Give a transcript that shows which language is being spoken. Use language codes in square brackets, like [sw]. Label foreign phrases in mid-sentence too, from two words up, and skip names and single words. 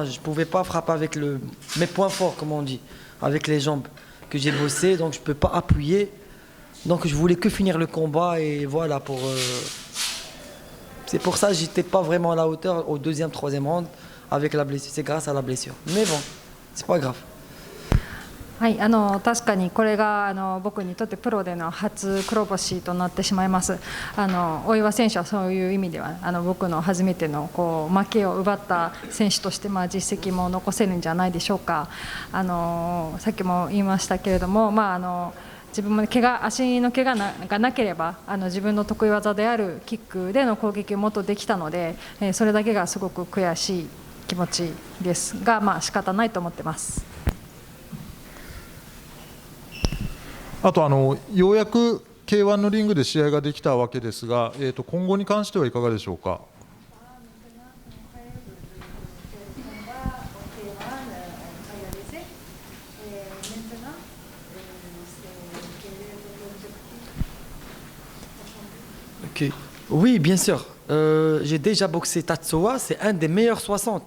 [fr] Je ne pouvais pas frapper avec mes points forts, comme on dit, avec les jambes que j'ai bossé, donc je ne peux pas appuyer. Donc je voulais que finir le combat et voilà. C'est pour ça que je n'étais pas vraiment à la hauteur au deuxième, troisième round avec la blessure. C'est grâce à la blessure. Mais bon, c'est pas grave. [ja] はい、確かにこれが僕にとってプロでの初黒星となってしまいます。大岩選手はそういう意味では僕の初めての負けを奪った選手として実績も残せるんじゃないでしょうか。さっきも言いましたけれども、自分も足の怪我がなければ自分の得意技であるキックでの攻撃をもっとできたので、それだけがすごく悔しい気持ちですが、仕方ないと思ってます。あとようやく K1 のリングで試合ができたわけですが、今後に関してはいかがでしょうか。 [fr] Ok. Oui, bien sûr. J'ai déjà boxé Tatsuya, c'est un des meilleurs 60.